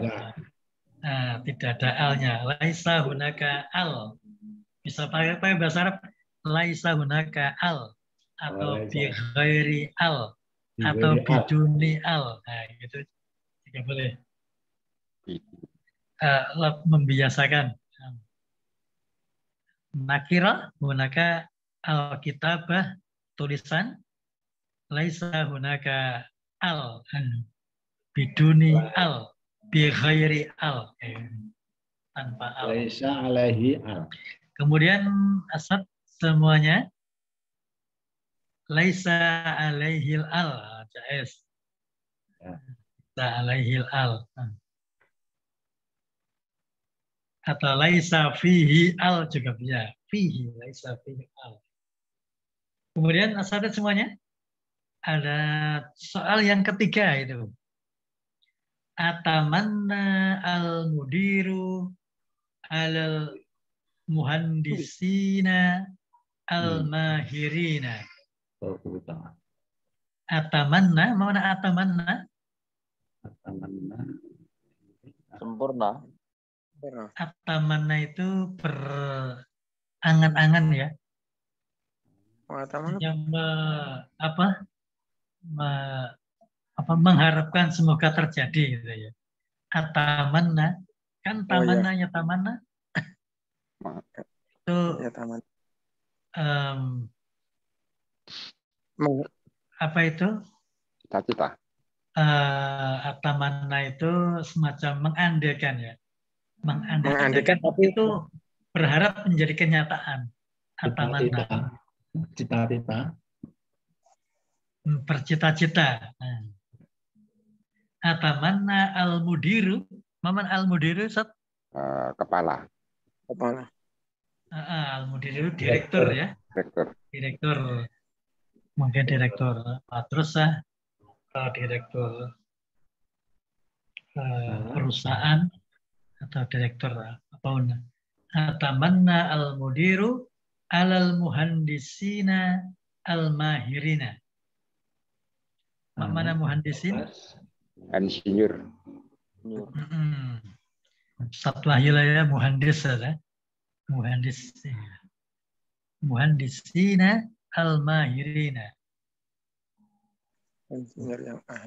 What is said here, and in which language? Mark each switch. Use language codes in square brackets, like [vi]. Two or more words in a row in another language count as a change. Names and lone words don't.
[id] Nah, tidak ada alnya. [ar] ليس هناك ال. [id] Bisa pakai bahasa Arab. [ar] ليس هناك ال. [id] Atau [ar] بغير ال. [id] Atau [ar] بدون ال. [id] Nah, gitu. Jika boleh. Membiasakan. [ar] نكرة هناك الكتابة tulisan. ليس هناك ال. بدون ال. بغير ال. [id] Tanpa al. [ar] ليس عليه ال. [id] Kemudian asad semuanya [ar] ليس عليه ال، جائز. [id] Ya. [ar] ليس عليه ال. [id] Atau [ar] ليس فيه ال [id] juga bisa. [ar] فيه، ليس فيه ال. [id] Kemudian asadat semuanya. Ada soal yang ketiga itu. [ar] أتمنى المدير على المهندسين الماهرين. [id] Atamanna, mana atamanna? Sempurna. Atamanna itu berangan-angan ya. Yang mengharapkan semoga terjadi gitu ya. Atamanna, kan tamanna ya tamanna. Itu Ya, taman. Apa itu? Cita-cita. Atamanna itu semacam mengandalkan ya. Mengandalkan tapi itu berharap menjadi kenyataan. Atamanna. Cita-cita. Bercita-cita. [ar] أتمنى المدير. [id] Maman al-mudiru, Ustaz? Kepala. Al-mudiru direktur ya. Direktur. Mungkin direktur. Terus direktur perusahaan atau direktur apapun. [ar] أتمنى المدير على المهندسين الماهرين. [id] Mana muhandisin? Insinyur. Satwahila ya muhandis ada. [ar] مهندسين الماهرين. [id] insinyur yang ahli.